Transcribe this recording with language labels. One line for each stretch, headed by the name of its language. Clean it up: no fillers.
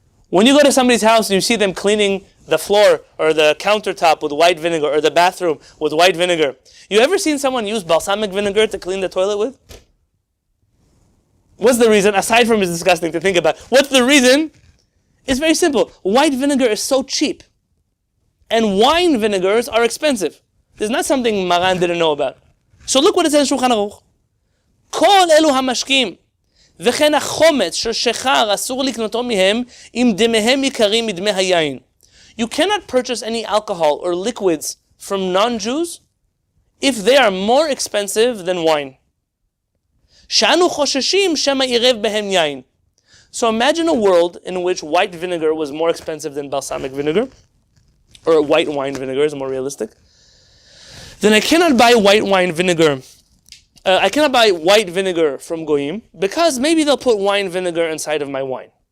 English: When you go to somebody's house and you see them cleaning the floor or the countertop with white vinegar or the bathroom with white vinegar, you ever seen someone use balsamic vinegar to clean the toilet with? What's the reason? Aside from it's disgusting to think about, what's the reason? It's very simple. White vinegar is so cheap. And wine vinegars are expensive. There's not something Maran didn't know about. So look what it says in Shulchan Aruch.
Hebrew: כל אלו המשקים, וכן החומץ של שחר אסור לקנותו מהם, אם דמיהם יקרים מדמי היין.
English: You cannot purchase any alcohol or liquids from non-Jews if they are more expensive than wine.
Hebrew: שאנו חוששים שמא ירב בהם יין.
English: So imagine a world in which white vinegar was more expensive than balsamic vinegar, or white wine vinegar is more realistic. Then I cannot buy white wine vinegar. I cannot buy white vinegar from Goyim because maybe they'll put wine vinegar inside of my wine.